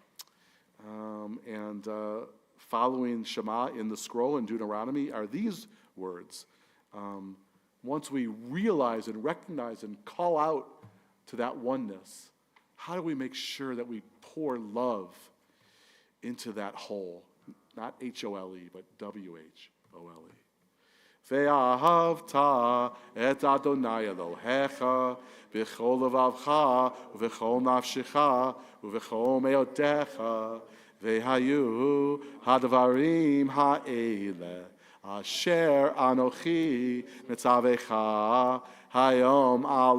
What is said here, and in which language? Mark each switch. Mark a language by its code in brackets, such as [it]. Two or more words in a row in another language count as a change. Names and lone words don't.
[en] Following Shema in the scroll in Deuteronomy are these words. Once we realize and recognize and call out to that oneness, how do we make sure that we pour love into that whole? Not H-O-L-E, but W-H-O-L-E. [he] ואהבת את אדני אלהיך בכל לבבך ובכל נפשך ובכל מאדך והיו הדברים האלה אשר אנכי מצוך היום על